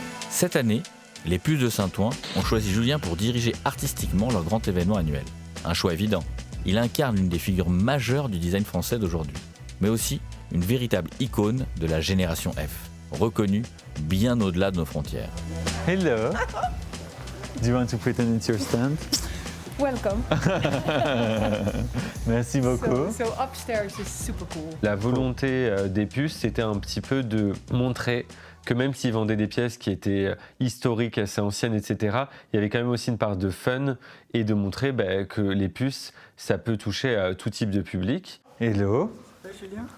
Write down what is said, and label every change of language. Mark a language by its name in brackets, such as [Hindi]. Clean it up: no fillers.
[French] Cette année, les Puces de Saint-Ouen ont choisi Julien pour diriger artistiquement leur grand événement annuel. Un choix évident. Il incarne l'une des figures majeures du design français d'aujourd'hui, mais aussi une véritable icône de la génération F, reconnue bien au-delà de nos frontières. [English] Hello. Do you want to pretend it's your stand? Welcome. [French] Merci beaucoup. [English] So upstairs is super cool. [French] La volonté des Puces, c'était un petit peu de montrer que même s'ils vendaient des pièces qui étaient historiques, assez anciennes, etc., il y avait quand même aussi une part de fun et de montrer que les puces, ça peut toucher tout type de public. [English] Hello. Julien.